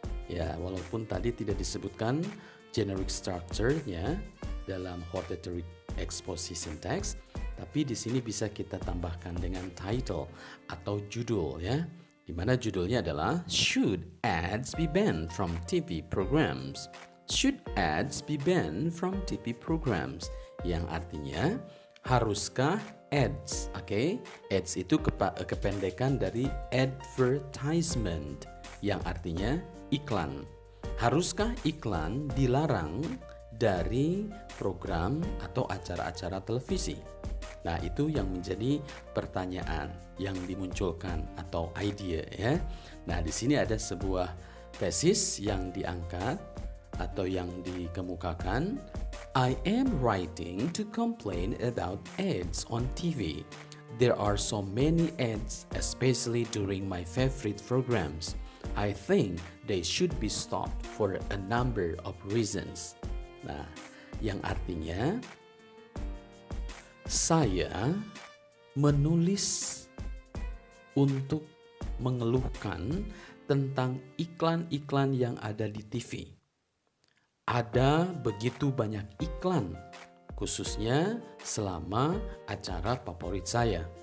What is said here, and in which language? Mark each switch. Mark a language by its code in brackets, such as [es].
[id] Ya, walaupun tadi tidak disebutkan generic structure-nya dalam hortatory exposition text, tapi di sini bisa kita tambahkan dengan title atau judul ya. Di mana judulnya adalah [en] Should ads be banned from TV programs? Should ads be banned from TV programs? [id] Yang artinya haruskah ads? Oke, ads itu kependekan dari advertisement yang artinya iklan. Haruskah iklan dilarang dari program atau acara-acara televisi? Nah, itu yang menjadi pertanyaan yang dimunculkan atau ide ya. Nah, di sini ada sebuah tesis yang diangkat atau yang dikemukakan. [en] I am writing to complain about ads on TV. There are so many ads, especially during my favorite programs. I think they should be stopped for a number of reasons. [id] Nah, yang artinya saya menulis untuk mengeluhkan tentang iklan-iklan yang ada di TV. Ada begitu banyak iklan, khususnya selama acara favorit saya.